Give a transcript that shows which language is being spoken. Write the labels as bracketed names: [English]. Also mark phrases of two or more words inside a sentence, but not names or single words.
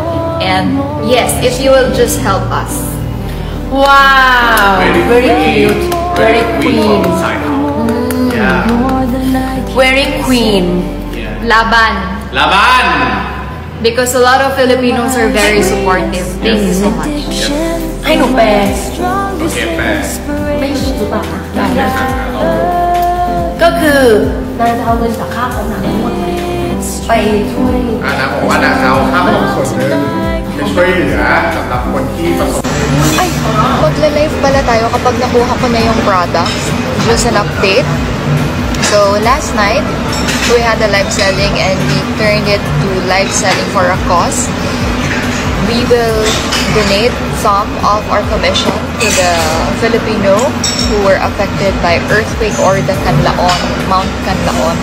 [English] And yes, if you will just help us. Wow! Very cute. Very queen. Very queen. Laban. Because a lot of Filipinos are very supportive. Thank you so much. [Thai] ให้หนูแปล โอเคแปล ไม่รู้ป่ะก็คือนายจะเอาเงินจากค่าของหนังทั้งหมดไปช่วย นะบอกว่านะเอาค่าขนมส่วนหนึ่งไปช่วยเหลือสำหรับคนที่ประสบ [Filipino] Ay, magle-live pala tayo kapag nakuha ko na yung products. [English] Just an update. So last night, we had a live selling and we turned it to live selling for a cause. We will donate some of our commission to the Filipino who were affected by earthquake or the Canlaon, Mount Canlaon.